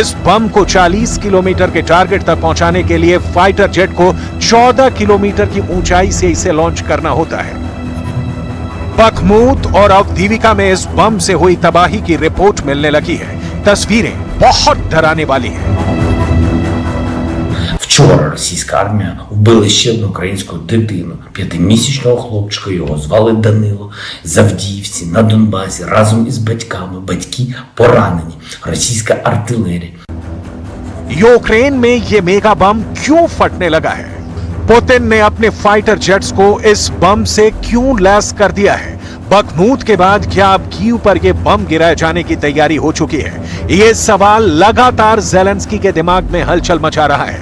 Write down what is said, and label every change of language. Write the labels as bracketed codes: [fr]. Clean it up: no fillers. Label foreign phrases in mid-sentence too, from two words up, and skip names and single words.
[hi] इस बम को 40 किलोमीटर के टारगेट तक पहुंचाने के लिए [en] fighter jet [hi] को 14 किलोमीटर की ऊंचाई से इसे लॉन्च करना होता है। बखमूत और अवदीविका में इस बम से हुई तबाही की रिपोर्ट मिलने लगी है। तस्वीरें बहुत डराने वाली हैं। [uk] Вчора російська армія вбила ще одну українську дитину, 5-місячного хлопчика, його звали Данило, з Авдіївці на Донбасі, разом із батьками, батьки поранені, російська артилерія. [hi] यूक्रेन में यह [en] mega bomb [hi] क्यों फटने लगा है? पुतिन ने अपने [en] fighter jets [hi] को इस बम से क्यों लैस कर दिया है? बखमूत के बाद क्या अब कीव पर यह बम गिराए जाने की तैयारी हो चुकी है? यह सवाल लगातार ज़ेलेंस्की के दिमाग में हलचल मचा रहा है।